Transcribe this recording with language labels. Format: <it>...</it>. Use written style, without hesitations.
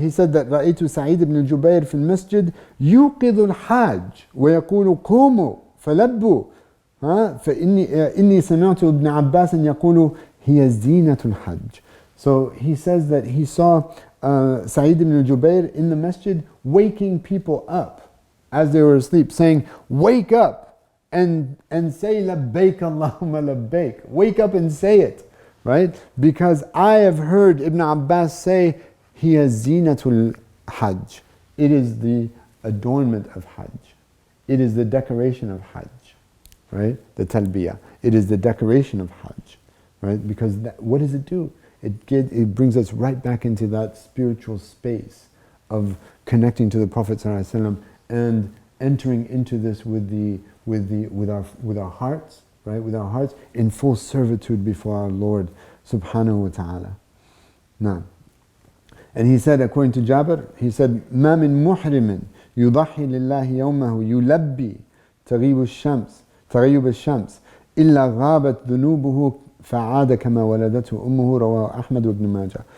<en>He said that</en> <ar>رأيت سعيد بن الجبير في المسجد يوقظ الحاج ويقول قوموا فلبوا. فإني سمعت ابن عباس يقول هي زينة الحج.</ar> <en>So he says that he saw Sa'id ibn al-Jubayr in the masjid waking people up as they were asleep, saying, "Wake up and say</en> <ar>Labbayk Allahumma Labbayk."</ar> <en>Wake up and say it, right? Because I have heard Ibn Abbas say,</en> <ar>"Hiya zinatul Hajj."</ar> <en>It is the adornment of Hajj. It is the decoration of Hajj. Right? The talbiyah. It is the decoration of Hajj. Right? Because what does it do? It brings us right back into that spiritual space of connecting to the Prophet ﷺ and entering into this with our hearts, right? With our hearts in full servitude before our Lord subhanahu wa ta'ala. Now, and he said,</en> <ar>according to Jabir, he said, ما من محرم يضحي لله يومه يلبي تغيب الشمس إلا غابت ذنوبه فعاد كما ولدته أمه رواه أحمد وابن ماجه.</ar>